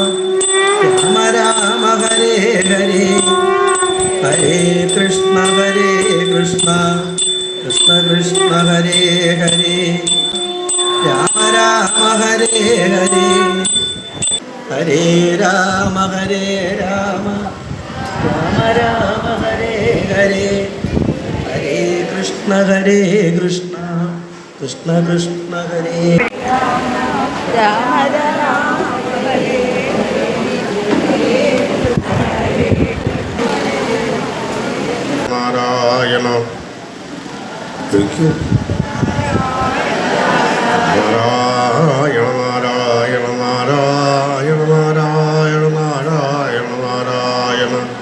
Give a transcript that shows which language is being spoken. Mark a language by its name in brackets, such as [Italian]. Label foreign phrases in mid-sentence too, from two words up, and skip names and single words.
[Sanskrit] ഹരേ ഹരേ ഹരേ കൃഷ്ണ കൃഷ്ണ ഹരേ ഹരേ രാമ ഹരേ ഹരേ ഹരേ രാമ രാമ ഹരേ ഹരേ ഹരേ കൃഷ്ണ കൃഷ്ണ ഹരേ നാരായണ നാരായണ നാരായണ നാരായണ നാരായണ നാരായണ നാരായണ